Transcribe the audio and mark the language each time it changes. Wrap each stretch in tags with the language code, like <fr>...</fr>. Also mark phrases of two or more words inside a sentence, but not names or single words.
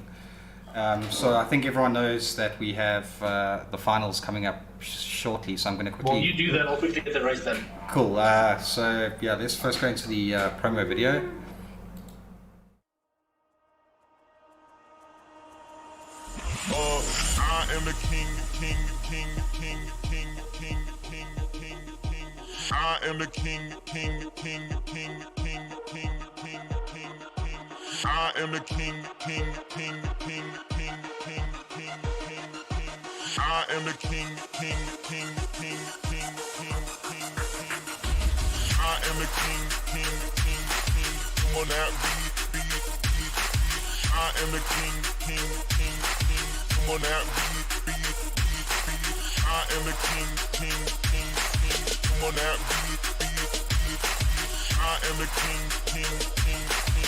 <en>So I think everyone knows that we have the finals coming up shortly. So I'm going to quickly. Well, you do that. I'll quickly get the race done. Cool. So yeah, let's first go into the promo video. I am the king, king, king, king, king, king, king, king, king. I am the king, king, king, king, king, king, king, king, king. I am the king, king, king, king, king, king, king, king, king. I am the king, king, king, king, king, king, king, king. I am the king, king, king, king. Come on now, beat. I am the king, king, king, king. Come on now, beat. I am the king, king, king, king. Come on now, beat. I am the king, king, king, king.</en>